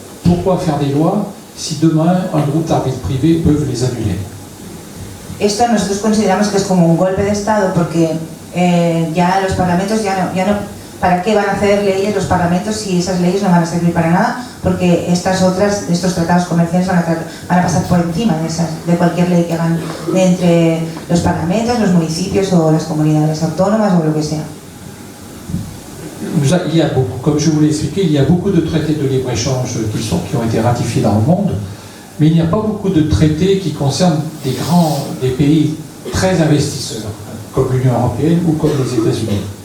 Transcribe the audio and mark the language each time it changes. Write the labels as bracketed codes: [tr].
[fr] Pourquoi faire des lois si demain un groupe d'arbitres privés peuvent les annuler? [es] Esto nosotros consideramos que es como un golpe de Estado porque ya los parlamentos ya no ¿para qué van a hacer leyes los parlamentos si esas leyes no van a servir para nada? Porque estos tratados comerciales van a pasar por encima de cualquier ley que hagan entre los parlamentos, los municipios o las comunidades autónomas o lo que sea. [fr] Il y a beaucoup, comme je vous l'ai expliqué, il y a beaucoup de traités de libre-échange qui ont été ratifiés dans le monde, mais il n'y a pas beaucoup de traités qui concernent des pays très investisseurs, comme l'Union européenne ou comme les États-Unis.